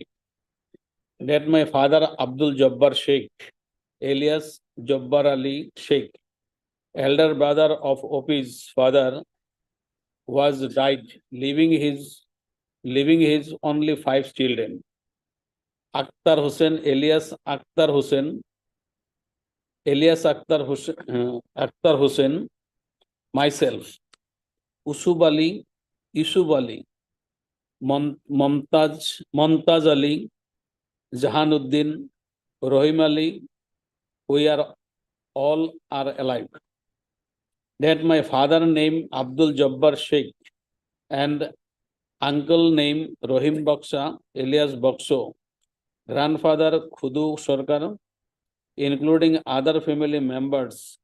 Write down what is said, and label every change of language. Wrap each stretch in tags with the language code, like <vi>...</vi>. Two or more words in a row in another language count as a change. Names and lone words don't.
<en>That my father Abdul Jabbar Sheikh, alias Jabbar Ali Sheikh, elder brother of OP's father, was died, leaving his only 5 children. Akhtar Hussain, alias Akhtar Hussain, Akhtar Hussain, myself, Usub Ali, Yusuf Ali, Momtaz Ali, Jahanuddin, Rohim Ali, we are all are alive. That my father named Abdul Jabbar Sheikh and uncle named Rohim Baksha, alias Bakso, grandfather Khudu Sarkar, including other family members.</en>